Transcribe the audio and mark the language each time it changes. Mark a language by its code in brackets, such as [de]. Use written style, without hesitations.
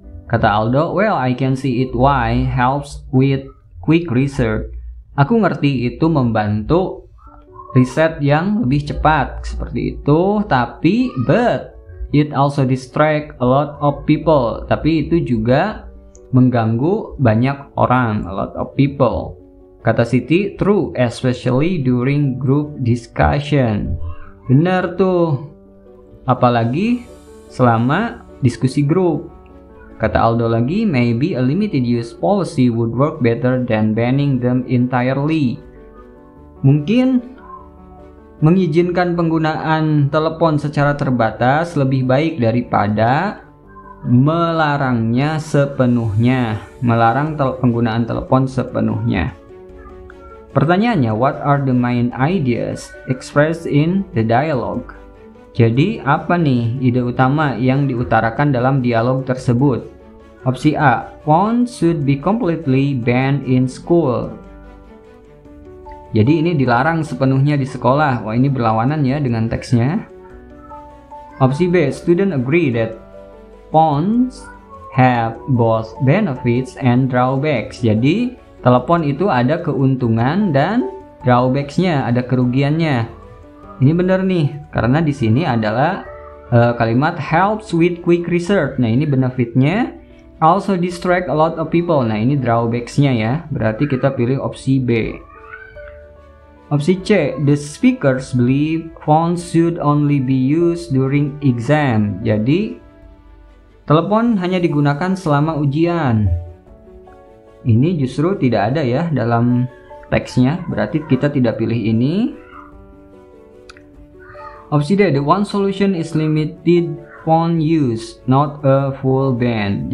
[id] Kata Aldo, [en] well, I can see it why, helps with quick research. [id] Aku ngerti itu membantu riset yang lebih cepat, seperti itu. [en] Tapi, but it also distract a lot of people. [id] Tapi itu juga mengganggu banyak orang, [en] a lot of people. [id] Kata Siti, [en] true, especially during group discussion. [id] Benar tuh, apalagi selama diskusi grup. Kata Aldo lagi, [en] maybe a limited use policy would work better than banning them entirely. Mungkin [id] mengizinkan penggunaan telepon secara terbatas lebih baik daripada melarangnya sepenuhnya, melarang penggunaan telepon sepenuhnya. [en] Pertanyaannya, what are the main ideas expressed in the dialogue? [id] Jadi, apa nih ide utama yang diutarakan dalam dialog tersebut? [en] Opsi A, phones should be completely banned in school. [id] Jadi ini dilarang sepenuhnya di sekolah. Wah, ini berlawanan ya dengan teksnya. [en] Opsi B, students agree that phones have both benefits and drawbacks. [id] Jadi telepon itu ada keuntungan dan drawbacks-nya, ada kerugiannya. Ini benar nih, karena di sini adalah kalimat [en] helps with quick research. [id] Nah, ini benefitnya. [en] Also distract a lot of people. [id] Nah, ini drawbacks-nya ya. Berarti kita pilih opsi B. [en] Opsi C, the speakers believe phones should only be used during exam. [id] Jadi, telepon hanya digunakan selama ujian. Ini justru tidak ada ya dalam teksnya, berarti kita tidak pilih ini. [en] Opsi D, the one solution is limited phone use, not a full ban.